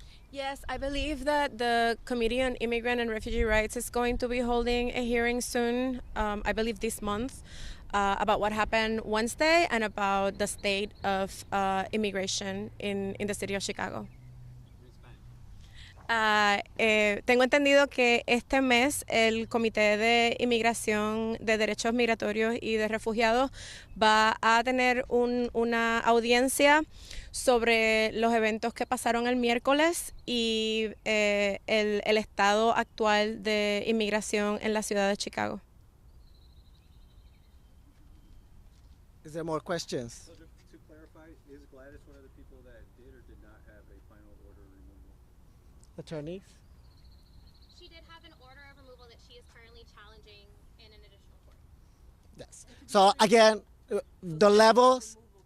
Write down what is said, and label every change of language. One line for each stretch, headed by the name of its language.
English: Yes, I believe that the Committee on Immigrant and Refugee Rights is going to be holding a hearing soon, I believe this month, about what happened Wednesday and about the state of immigration in the city of Chicago.
Spanish: Tengo entendido que este mes el Comité de Inmigración, de Derechos Migratorios y de Refugiados va a tener una audiencia sobre los eventos que pasaron el miércoles y el estado actual de inmigración en la ciudad de Chicago.
English: Is there more questions? So to clarify, is Gladys one of the people that did or did not have a final order removal? Attorneys? She did have an order of removal that she is currently challenging in an additional court. Yes. So again, the levels.